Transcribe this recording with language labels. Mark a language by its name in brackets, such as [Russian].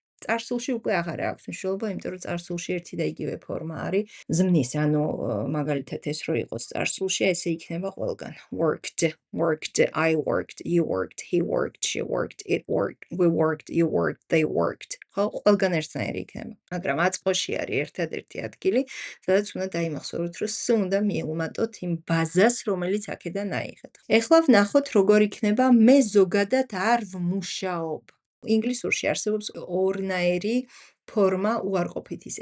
[Georgian] წარსულში უკვე აღარ აქვს მნიშვნელობა, იმიტომ რომ წარსულში ერთი და იგივე ფორმა არის ზმნის, ანუ მაგალითად ეს რო იყოს წარსულში, ესე იქნება ყველგან. [English] Worked, worked, I worked, you worked, he worked, she worked, it worked, we worked, you worked, they worked. [Georgian] ხო, ყველგან ერთნაირი იქნება. მაგრამ აწყოში არის ერთადერთი ადგილი, სადაც უნდა დაიმახსოვროთ, რომ სულ უნდა მიეუმატოთ იმ ბაზას, რომელიც აქედან აიღეთ. ეხლა ვნახოთ, როგორ იქნება მე ზოგადად არ ვმუშაობ. ინგლისურში არსებობს ორნაირი ფორმა უარყოფითის.